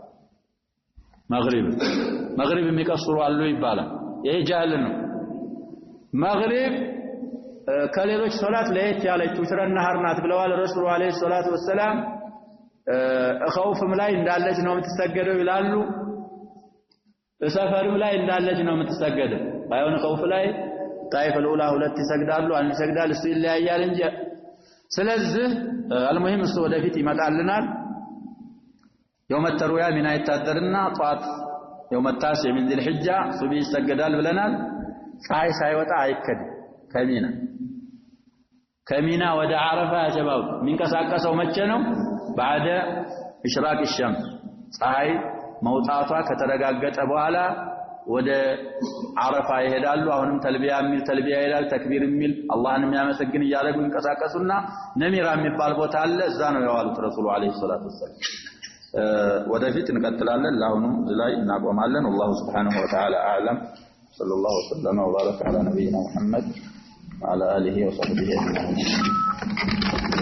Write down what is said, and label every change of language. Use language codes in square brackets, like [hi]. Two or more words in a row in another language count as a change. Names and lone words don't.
[am] መግሪብ የሚቀስሩ አሉ ይባላል ይሄ ጃህል ነው መግሪብ ከሌሎች ሶላት ለየት ያለችው ትረናሃር ናት ብለዋል [ar] الرسول عليه الصلاة والسلام [am] ኸውፍም ላይ እንዳለች ነው የምትሰገደው ይላሉ ሰፈርም ላይ እንዳለች ነው የምትሰገደው ባይሆን ኸውፍ ላይ [ar] طائفة الأولى [am] ሁለት ይሰግዳሉ አንድ ይሰግዳል እሱ ይለያያል እንጂ ስለዚህ አልሙሂም እሱ ወደፊት ይመጣልናል [ar] يوم التروية [am] ሚና ይታደርና ጧት [ar] يوم التاسع من ذي الحجة [am] ሱብሂ ይሰገዳል ብለናል ፀሐይ ሳይወጣ አይከድም ከሚና ወደ አረፋ ያጀባው የሚንቀሳቀሰው መቼ ነው [ar] بعد إشراق الشمس [am] ፀሐይ መውጣቷ ከተረጋገጠ በኋላ ወደ አረፋ ይሄዳሉ አሁንም ተልቢያ ይላል ተክቢር የሚል አላህን የሚያመሰግን እያደረጉ ይንቀሳቀሱና ነሚራ የሚባል ቦታ አለ እዛ ነው የዋሉት [ar] الرسول عليه الصلاة والسلام [am] ወደፊት እንቀጥላለን ለአሁኑ እዚህ ላይ እናቆማለን [ar] والله سبحانه وتعالى اعلم صلى الله وسلم وبارك على نبينا محمد وعلى اله وصحبه اجمعين